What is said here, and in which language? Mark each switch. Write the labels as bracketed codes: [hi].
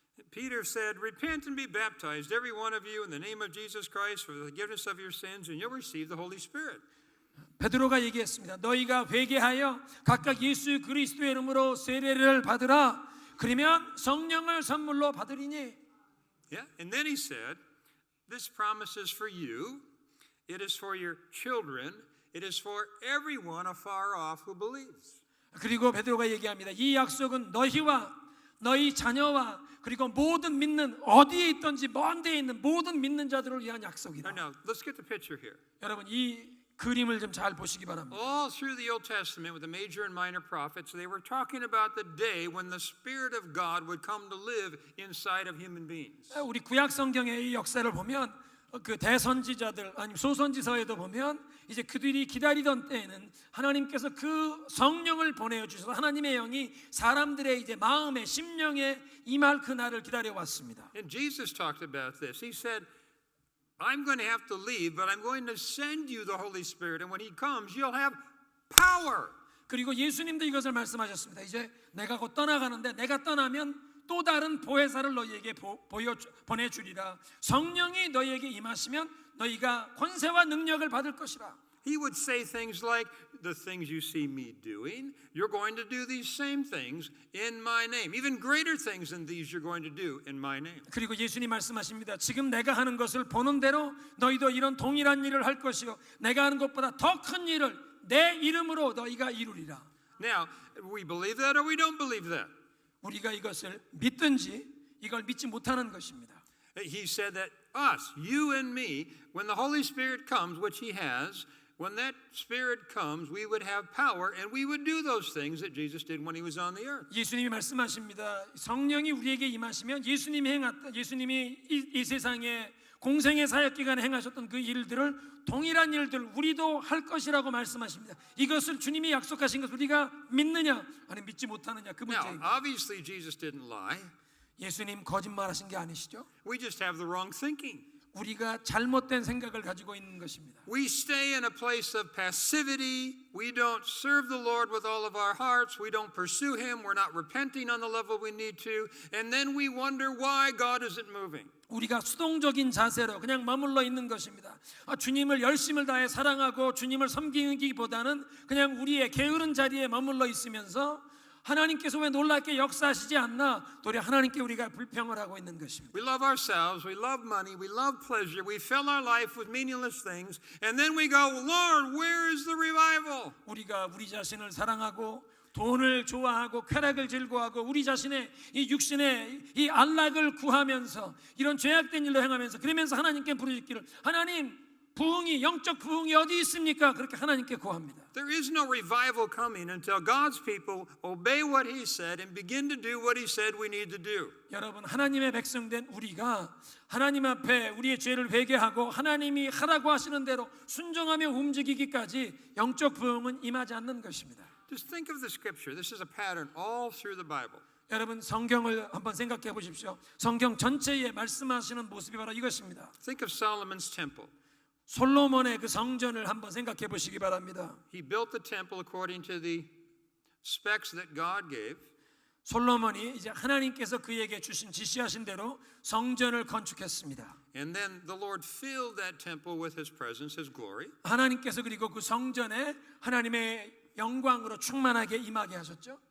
[en] Peter said, "Repent and be baptized, every one of you, in the name of Jesus Christ, for the forgiveness of your sins, and you'll receive the Holy Spirit." [ko] 베드로가 얘기했습니다. 너희가 회개하여 각각 예수 그리스도의 이름으로 세례를 받으라. 그러면 성령을 선물로 받으리니. [en] Yeah, and then he said, "This promise is for you. It is for your children. It is for everyone afar off who believes." [ko] 그리고 베드로가 얘기합니다. 이 약속은 너희와 너희 자녀와 그리고 모든 믿는 어디에 있든지 먼 데에 있는 모든 믿는 자들을 위한 약속이다. [en] Now, let's get the picture here. [ko] 여러분 이 그림을 좀 잘 보시기 바랍니다. [en] All through the Old Testament with the major and minor prophets, they were talking about the day when the Spirit of God would come to live inside of human beings. [ko] 우리 구약 성경의 이 역사를 보면 그 대선지자들 아니 소선지서에도 보면 이제 그들이 기다리던 때에는 하나님께서 그 성령을 보내어 주셔서 하나님의 영이 사람들의 이제 마음에 심령에 임할 그 날을 기다려 왔습니다. [en] And Jesus talked about this. He said, "I'm going to have to leave, but I'm going to send you the Holy Spirit, and when He comes, you'll have power." [ko] 그리고 예수님도 이것을 말씀하셨습니다. 이제 내가 곧 떠나가는데 내가 떠나면 또 다른 보혜사를 너희에게 보내주리라. 성령이 너희에게 임하시면 너희가 권세와 능력을 받을 것이라. [en] He would say things like, "The things you see me doing, you're going to do these same things in my name. Even greater things than these you're going to do in my name." [ko] 그리고 예수님 말씀하십니다. 지금 내가 하는 것을 보는 대로 너희도 이런 동일한 일을 할 것이요 내가 하는 것보다 더 큰 일을 내 이름으로 너희가 이루리라. [en] Now, we believe that or we don't believe that. [ko] 우리가 이것을 믿든지 이걸 믿지 못하는 것입니다. [en] He said that us, you and me, when the Holy Spirit comes, which He has, when that Spirit comes, we would have power and we would do those things that Jesus did when He was on the earth. [ko] 예수님이 말씀하십니다. 성령이 우리에게 임하시면 예수님이 이 세상에 공생의 사역 기간에 행하셨던 그 일들을 동일한 일들 우리도 할 것이라고 말씀하십니다. 이것을 주님이 약속하신 것을 우리가 믿느냐 아니 믿지 못하느냐 그 [en] Now, [ko] 문제입니다. [en] obviously Jesus didn't lie. [ko] 예수님 거짓말하신 게 아니시죠? [en] We just have the wrong thinking. [ko] 우리가 잘못된 생각을 가지고 있는 것입니다. [en] We stay in a place of passivity. We don't serve the Lord with all of our hearts. We don't pursue Him. We're not repenting on the level we need to. And then we wonder why God isn't moving. [ko] 우리가 수동적인 자세로 그냥 머물러 있는 것입니다. 주님을 열심을 다해 사랑하고 주님을 섬기기보다는 그냥 우리의 게으른 자리에 머물러 있으면서 하나님께서 왜 놀랍게 역사하시지 않나 도리어 하나님께 우리가 불평을 하고 있는 것입니다. [en] We love ourselves, we love money, we love pleasure, we fill our life with meaningless things, and then we go, "Lord, where is the revival?" [ko] 우리가 우리 자신을 사랑하고 돈을 좋아하고 쾌락을 즐거워하고 우리 자신의 이 육신의 이 안락을 구하면서 이런 죄악된 일로 행하면서 그러면서 하나님께 부르짖기를 하나님 부흥이 영적 부흥이 어디 있습니까? 그렇게 하나님께 구합니다. [en] There is no revival coming until God's people obey what He said and begin to do what He said we need to do. [ko] 여러분 하나님의 백성된 우리가 하나님 앞에 우리의 죄를 회개하고 하나님이 하라고 하시는 대로 순종하며 움직이기까지 영적 부흥은 임하지 않는 것입니다. [en] Just think of the scripture. This is a pattern all through the Bible. [ko] 여러분 성경을 한번 생각해 보십시오. 성경 전체에 말씀하시는 모습이 바로 이것입니다. [en] Think of Solomon's temple. [ko] 솔로몬의 그 성전을 한번 생각해 보시기 바랍니다. [en] He built the temple according to the specs that God gave. [ko] 솔로몬이 이제 하나님께서 그에게 주신 지시하신 대로 성전을 건축했습니다. [en] And then the Lord filled that temple with His presence, His glory. [ko] 하나님께서 그리고 그 성전에 하나님의 영광으로 충만하게 임하게 하셨죠.